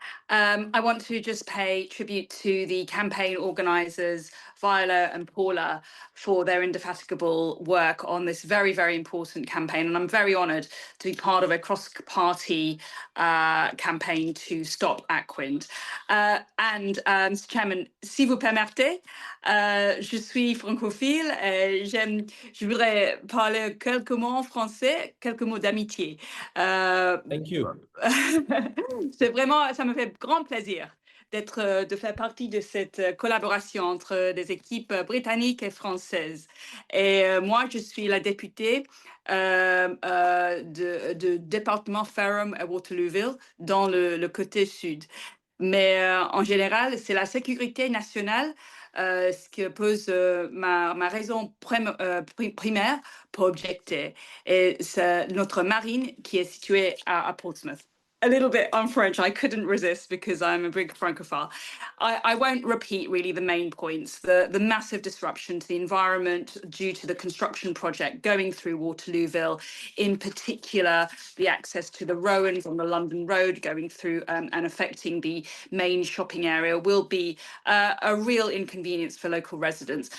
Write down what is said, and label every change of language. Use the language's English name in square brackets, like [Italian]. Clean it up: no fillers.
[English] I want to just pay tribute to the campaign organisers, Viola and Paula, for their indefatigable work on this very, very important campaign. And I'm very honoured to be part of a cross-party campaign to stop Aquind. Mr. [French] Chairman, si vous permettez, je suis francophile et je voudrais parler quelques mots en français, quelques mots d'amitié. [English] Thank you. [French] Ça me fait grand plaisir de faire partie de cette collaboration entre des équipes britanniques et françaises. Et moi, je suis la députée de département Fareham et Waterlooville dans le côté sud. Mais en général, c'est la sécurité nationale ce que pose ma raison primaire pour objecter. Et c'est notre marine qui est située à Portsmouth. [English] A little bit on French, I couldn't resist because I'm a big Francophile. I won't repeat really the main points. The massive disruption to the environment due to the construction project going through Waterlooville, in particular the access to the Rowans on the London Road going through and affecting the main shopping area will be a real inconvenience for local residents.